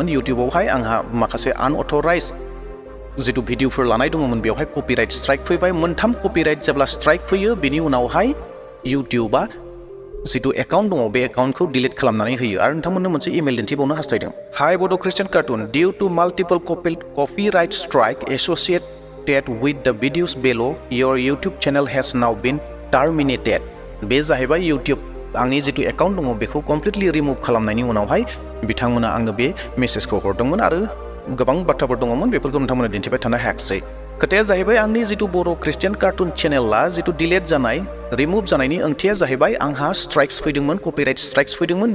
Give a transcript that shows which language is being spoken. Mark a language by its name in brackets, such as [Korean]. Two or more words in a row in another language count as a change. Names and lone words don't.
[Bodo] इउटिउबावहाय आंहा माखासे आनअथराइज जितु भिडिअफोर लानाय दङमोन बेवहाय [English] copyright strike [Bodo] फैबाय। 3 [English] कपिराइट जेब्ला स्ट्राइक [Bodo] फैयो बेनि उनावहाय इउटिउबा जितु एकाउन्ट दङ बे एकाउन्टखौ डिलीट खालामनानै होयो। आरो नोंथांमोननो मोनसे इमेल दिन्थिबावनो हास्थायदों। [English] Hi Boro Christian Cartoon, due to multiple copyright strike associated with the videos below, your YouTube channel has now been terminated. [Bodo] बे जाहैबाय इउटिउब आंनि जितु एकाउन्ट दङ बेखौ कमप्लिटलि रिमुभ खालामनायनि उनावहाय बिथांमोना आंनो बे मेसेजखौ हरदोंमोन आरो गोबां बाथ्राफोर दङमोन बेफोरखौ नोंथांमोना दिन्थिबाय थानो हायाखिसै। खोथाया जाहैबाय आंनि जितु बर' ख्रिस्टियान कार्टुन चेनेला जितु डिलीट जानाय, रिमुभ जानायनि ओंथिया जाहैबाय आंहा स्ट्राइक्स फैदोंमोन, [English] copyright strikes [Bodo] फैदोंमोन।